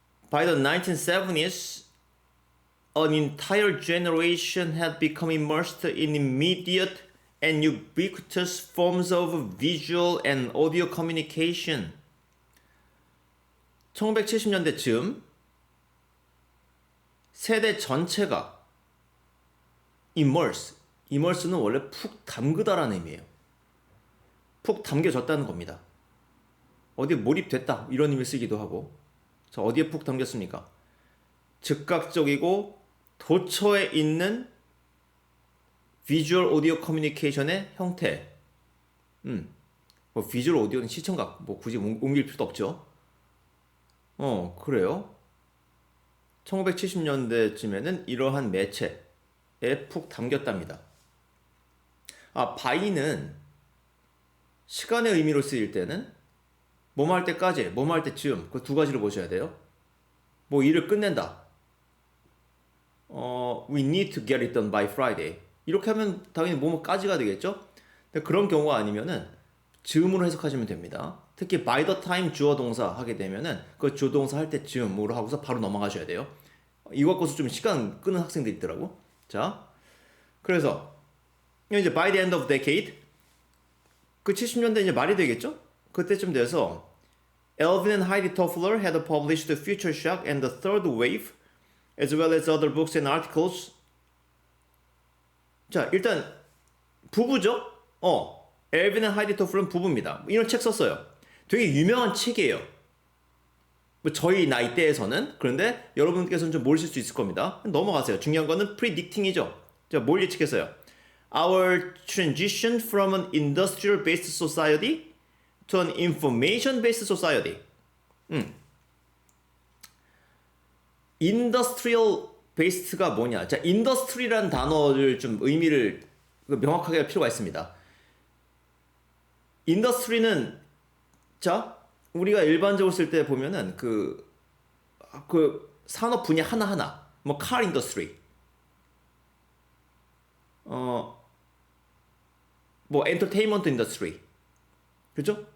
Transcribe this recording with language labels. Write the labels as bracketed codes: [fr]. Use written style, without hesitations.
[en] By the 1970s, an entire generation had become immersed in immediate and ubiquitous forms of visual and audio communication. [ko] 1970년대쯤 세대 전체가 immerse는 원래 푹 담그다라는 의미예요. 푹 담겨졌다는 겁니다. 어디에 몰입됐다 이런 의미를 쓰기도 하고. 자, 어디에 푹 담겼습니까? 즉각적이고 도처에 있는 비주얼 오디오 커뮤니케이션의 형태. 뭐 비주얼 오디오는 시청각 뭐 굳이 옮길 필요도 없죠. 그래요. 1970년대쯤에는 이러한 매체에 푹 담겼답니다. by는 시간의 의미로 쓰일 때는 뭐뭐 할 때까지, 뭐뭐 할 때쯤 그 두 가지를 보셔야 돼요. 뭐 일을 끝낸다. [en] We need to get it done by Friday. [ko] 이렇게 하면 당연히 뭐뭐까지가 되겠죠? 근데 그런 경우가 아니면은 즈음으로 해석하시면 됩니다. 특히 [en] by the time [ko] 주어 동사 하게 되면은 그 주어 동사 할 때쯤으로 하고서 바로 넘어가셔야 돼요. 이거 갖고서 좀 시간 끄는 학생들이 있더라고. 자, 그래서 이제 [en] by the end of decade [ko] 그 70년대 이제 말이 되겠죠? 그때쯤 돼서 [en] Alvin and Heidi Toffler had published Future Shock and the Third Wave as well as other books and articles. [ko] 자, 일단 부부죠? 엘빈 앤 하이디 토플은 부부입니다. 이런 책 썼어요. 되게 유명한 책이에요. 뭐 저희 나이대에서는. 그런데 여러분께서는 좀 모르실 수 있을 겁니다. 넘어가세요. 중요한 거는 predicting이죠. 자, 뭘 예측했어요? [en] Our transition from an industrial-based society to an information-based society. [ko] industrial-based가 뭐냐? 자, industry라는 단어를 좀 의미를 명확하게 할 필요가 있습니다. industry는 자, 우리가 일반적으로 쓸 때 보면은 그 산업 분야 하나하나, 뭐 car industry, 뭐 entertainment industry, 그죠?